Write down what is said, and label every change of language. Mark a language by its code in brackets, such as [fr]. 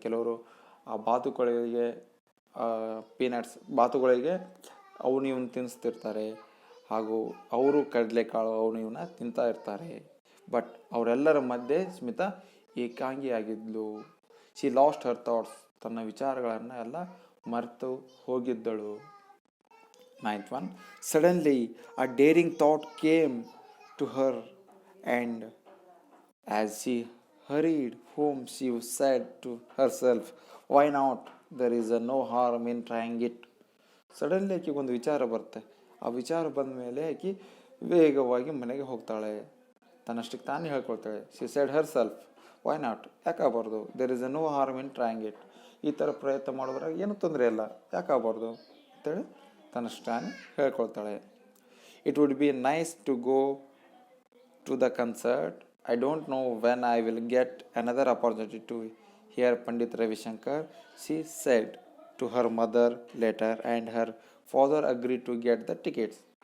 [kn] ಕೆಲವರು ಆ ಬಾತುಗಳಿಗೆ ಪೀನಟ್ಸ್ ಬಾತುಗಳಿಗೆ ಅವನು ಇವನು ತಿನ್ನಿಸ್ತಿರ್ತಾರೆ, ಹಾಗೂ ಅವರು ಕಡಲೆಕಾಳು ಅವನು ಇವನ್ನ ತಿಂತಾ ಇರ್ತಾರೆ. ಬಟ್ ಅವರೆಲ್ಲರ ಮಧ್ಯೆ Smita ಏಕಾಂಗಿಯಾಗಿದ್ಲು. [en] She lost her thoughts. [kn] ತನ್ನ ವಿಚಾರಗಳನ್ನು ಎಲ್ಲ ಮರೆತು ಹೋಗಿದ್ದಳು. [en] Ninth one. Suddenly a daring thought came to her and as she hurried home, she said to herself, "Why not? There is no harm in trying it." [kn] Suddenly ಆಕೆಗೆ ಒಂದು ವಿಚಾರ ಬರುತ್ತೆ. ಆ ವಿಚಾರ ಬಂದ ಮೇಲೆ ಆಕೆ ವೇಗವಾಗಿ ಮನೆಗೆ ಹೋಗ್ತಾಳೆ, ತನ್ನಷ್ಟಕ್ಕೆ ತಾನೇ ಹೇಳ್ಕೊಳ್ತಾಳೆ. [en] she said herself, why not, [kn] ಯಾಕಾಗಬಾರ್ದು, [en] There is no harm in trying it. [kn] ಈ ಥರ ಪ್ರಯತ್ನ ಮಾಡೋದ್ರಾಗ ಏನೂ ತೊಂದರೆ ಇಲ್ಲ, ಯಾಕಾಗಬಾರ್ದು ಅಂತೇಳಿ ತನ್ನಷ್ಟು ತಾನೇ ಹೇಳ್ಕೊಳ್ತಾಳೆ. [en] It would be nice to go to the concert. I don't know when I will get another opportunity to hear Pandit Ravi Shankar, she said to her mother later, and her father agreed to get the tickets.